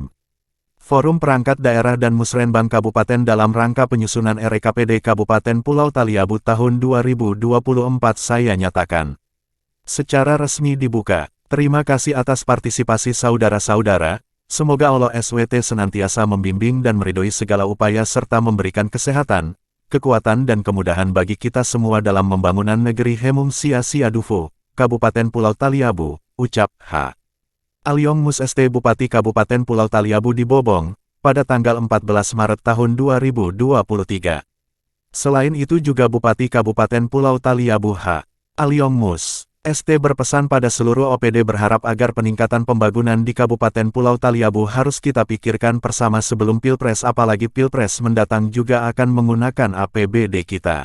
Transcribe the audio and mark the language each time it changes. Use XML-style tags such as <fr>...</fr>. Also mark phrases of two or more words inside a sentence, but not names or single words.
<id>Forum Perangkat Daerah dan Musrenbang Kabupaten dalam rangka penyusunan RKPD Kabupaten Pulau Taliabu tahun 2024 saya nyatakan secara resmi dibuka. Terima kasih atas partisipasi saudara-saudara, semoga Allah SWT senantiasa membimbing dan meridhoi segala upaya serta memberikan kesehatan, kekuatan dan kemudahan bagi kita semua dalam pembangunan negeri Hemum Sia Siadufu, Kabupaten Pulau Taliabu, ucap H. Aliong Mus ST Bupati Kabupaten Pulau Taliabu di Bobong, pada tanggal 14 Maret tahun 2023. Selain itu juga Bupati Kabupaten Pulau Taliabu H. Aliong Mus ST berpesan pada seluruh OPD berharap agar peningkatan pembangunan di Kabupaten Pulau Taliabu harus kita pikirkan bersama sebelum Pilpres, apalagi Pilpres mendatang juga akan menggunakan APBD kita.</id>